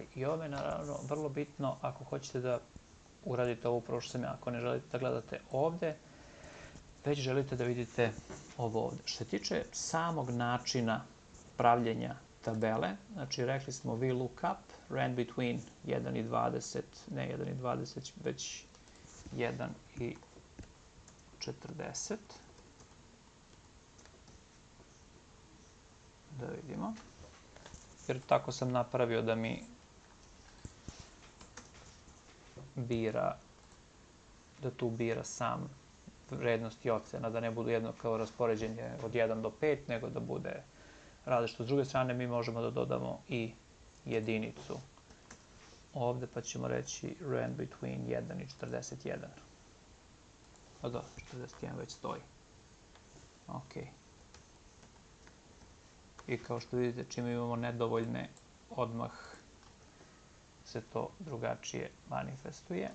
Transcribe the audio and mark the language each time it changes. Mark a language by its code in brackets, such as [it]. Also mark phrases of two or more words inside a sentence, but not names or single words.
[sr] I ovo je naravno vrlo bitno ako hoćete da uradite ovo upravo što sam ja. Ako ne želite da gledate ovde, već želite da vidite ovo ovde. Što se tiče samog načina pravljenja tabele, znači rekli smo VLOOKUP, ran between 1 i 20, ne 1 i 20, već 1 i 40. Da vidimo. Jer tako sam napravio da mi bira, da tu bira sam vrednost i ocena, da ne budu jedno kao raspoređenje od 1 do 5, nego da bude različito. S druge strane, mi možemo da dodamo i jedinicu ovde, pa ćemo reći ran between 1 i 41. Pa da, 41 već stoji. Ok. I kao što vidite, čim imamo nedovoljne, odmah se to drugačije manifestuje.